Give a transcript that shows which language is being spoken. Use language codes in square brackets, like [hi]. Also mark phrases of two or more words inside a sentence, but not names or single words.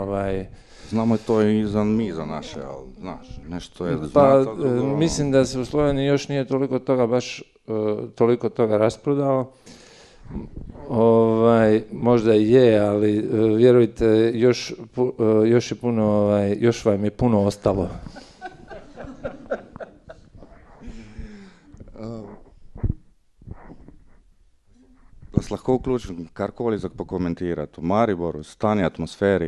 [hr] Znamo je to i za naše, ali znaš, nešto je pa, mislim da se u Sloveniji još nije toliko toga rasprodao. Možda i je, ali vjerujte, još vam je puno ostalo. [sl] Vas lahko vključim karkoli za pokomentirati. V Mariboru, stanje, atmosferi.